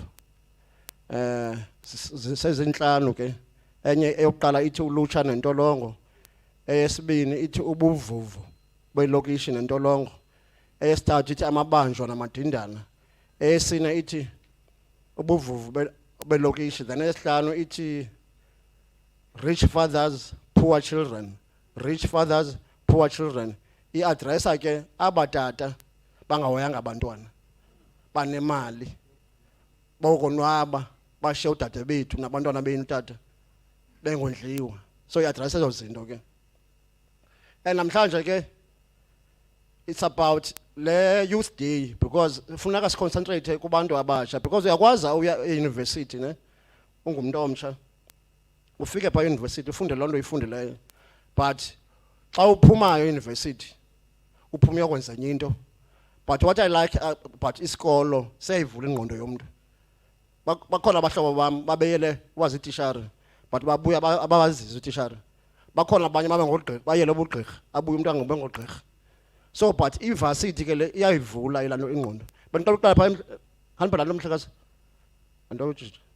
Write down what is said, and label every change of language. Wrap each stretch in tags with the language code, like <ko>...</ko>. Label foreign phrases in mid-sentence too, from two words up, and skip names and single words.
<xh>sezintlanu ke enye eyokuqala ithi ulutsha nentolongo eyesibini ithi ubuvuvu belokishi nentolongo eyesithathu ithi amabanjwa namadindana eyesine ithi ubuvuvu belokishi then eyesihlanu ithi</xh> <en>rich fathers poor children rich fathers poor children</en> <xh>iadressa ke abatata bangahoyanga abantwana banemali bokonwaba bashiya udade bethu nabantwana benu tata bengondliwa so iadressa ezo zinto ke namhlanje ke</xh> <en>it's about</en> <xh>le youth</xh> <en>day because</en> <xh>funeka siconcentrate kubantu abasha because uyakwazi uya euniversity ne ungumntu omtsha ufike phaa euniversity ufunde loo nto uyifundileyo but xa uphumayo euniversity uphuma uyokwenza enye into</xh> <en>but what I like but</en> <xh>isikolo siyayivula ingqondo yomntu bakhona abahlobo bam babeyele wazi itishara but babuya abawazizo itishara bakhona abanye babengogqirha bayele ubugqirha abuye umntu angobe ngogqirha so but ivarsity ke le iyayivula ilaa nto ingqondo bendicela uqala phaa handibhala lo mhlekazi andawujija</xh>